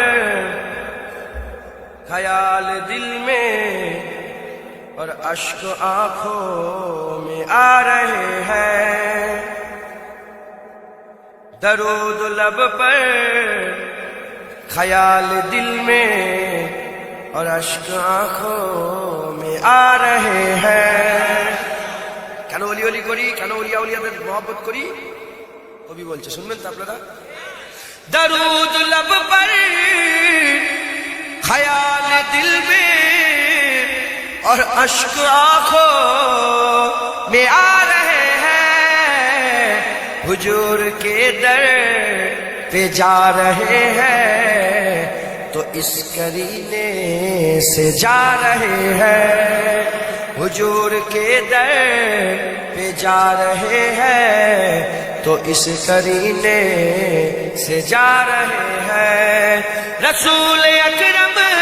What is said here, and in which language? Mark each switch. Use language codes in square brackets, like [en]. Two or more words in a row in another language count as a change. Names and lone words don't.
[ur] خیال دل میں اور اشک آنکھوں میں آ رہے ہیں، درود لب پر خیال دل میں اور اشک آنکھوں میں آ رہے ہیں، [bn] কেন ওলি ওলি করি, কেন ওলিয়া ওলিয়াদের মহব্বত করি, কবি বলছে, শুনবেন তো আপনারা, [ur] درود لب پر خیال دل میں اور اشک آنکھوں میں آ رہے ہیں، حضور کے در پہ جا رہے ہیں تو اس کرینے سے جا رہے ہیں، حضور کے در پہ جا رہے ہیں تو اس کرینے سے جا رہے ہیں، رسول اکرم